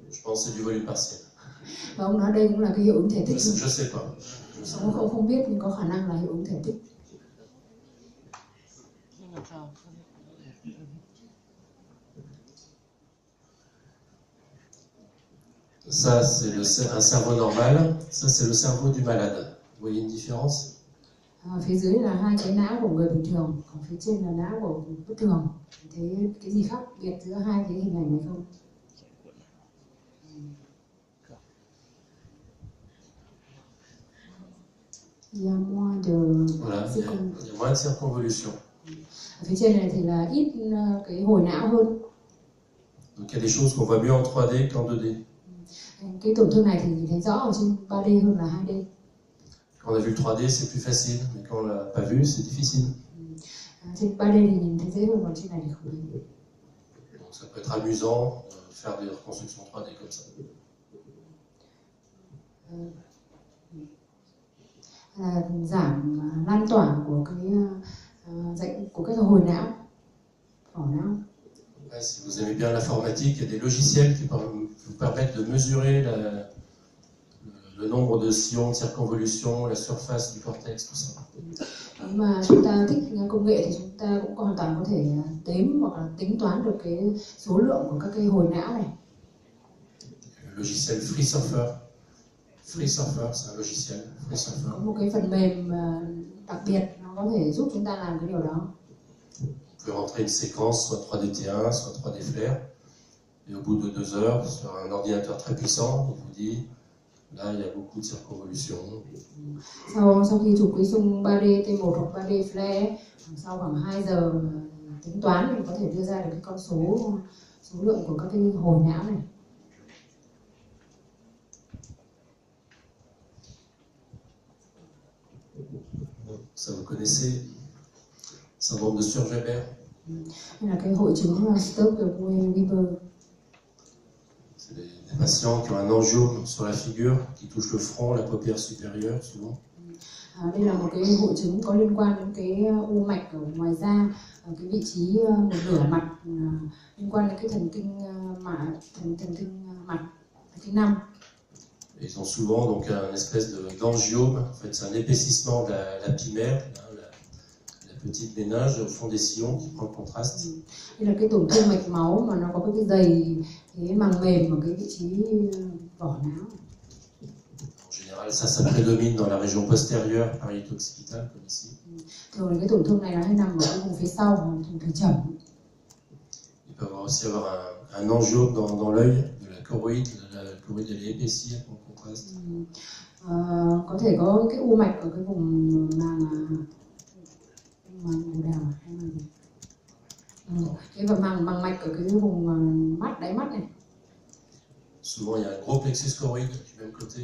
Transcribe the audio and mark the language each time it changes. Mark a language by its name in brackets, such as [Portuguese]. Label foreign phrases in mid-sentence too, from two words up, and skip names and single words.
[French] Non, c'est du volume partiel. [Vietnamese] Và ông nói đây cũng là cái hiệu ứng thể tích. [French] Je sais pas. [Vietnamese] Ông không biết nhưng có khả năng là hiệu ứng thể tích. [French] Ça, c'est un cerveau normal. Ça, c'est le cerveau du malade. Vous voyez une différence? [Vietnamese] Phía dưới là hai cái não của người bình thường, còn phía trên là não của bất thường. Thế cái gì khác biệt giữa hai cái hình ảnh này không? [French] Il y a moins de... Voilà, il y a moins de circonvolution. [Vietnamese] Ở phía trên này thì là ít cái hồi não hơn. [French] Donc il y a des choses qu'on voit mieux en 3D qu'en 2D. [Vietnamese] Cái tổn thương này thì nhìn thấy rõ ở trên 3D hơn là 2D. [French] Quand on a vu le 3D, c'est plus facile, mais quand on l'a pas vu, c'est difficile. [Vietnamese] Trên 3D thì nhìn thấy dễ hơn, còn trên này thì không thấy. [French] Donc ça peut être amusant de faire des reconstructions 3D comme ça. [Vietnamese] Giảm lan tỏa của cái hồi não, vỏ não. [French] Ouais, si vous aimez bien l'informatique, il y a des logiciels qui vous permettent de mesurer le nombre de sillons de circonvolution, la surface du cortex, tout ça. [Vietnamese] Mà chúng ta thích công nghệ thì chúng ta cũng hoàn toàn có thể đếm hoặc là tính toán được cái số lượng của các cái hồi não này. [French] Le logiciel FreeSurfer. FreeSurfer, c'est un logiciel. [Vietnamese] Có FreeSurfer. một cái phần mềm đặc biệt nó có thể giúp chúng ta làm cái điều đó. [French] Vous pouvez rentrer une séquence, soit 3D-T1, soit 3D Flair, et au bout de 2 heures, sur un ordinateur très puissant, il vous dit, là, il y a beaucoup de circonvolution. [Vietnamese] Sau khi chụp cái xung 3D T1 hoặc 3D Flare, sau khoảng 2 giờ tính toán thì có thể đưa ra được cái con số lượng của các cái hồi não này. [French] Ça vous connaissez, syndrome de Sturge-Weber. [Vietnamese] Đây là cái hội chứng Sturge-Weber. [French] C'est des patients qui ont un angiome sur la figure, qui touche le front, la paupière supérieure souvent. [Vietnamese] Đây là một cái hội chứng có liên quan đến cái u mạch ở ngoài da, ở cái vị trí một nửa mặt, liên quan đến cái thần kinh mặt, thần kinh 5. [French] Ils ont souvent donc un espèce d'angiome, en fait c'est un épaississement de la pimère, la petite méninge au fond des sillons qui prend le contraste. [Vietnamese] Đây là cái tổn thương mạch máu mà nó có cái dày, cái màng mềm ở cái vị trí vỏ não. [French] En général, ça prédomine dans la région postérieure pariéto-occipitale, comme ici. [Vietnamese] Thường cái tổn thương này nó hay nằm ở cái vùng phía sau, vùng thủy trầm. [French] Il peut aussi avoir un angiome dans l'œil de la choroïde. La choroïde elle est épaissie avec le contraste. [Vietnamese] Có thể có cái u mạch ở cái vùng màng đào hay là gì? Cái màng mạch ở cái vùng mắt, đáy mắt này. [French] Souvent il y a un gros plexus choroïde du même côté.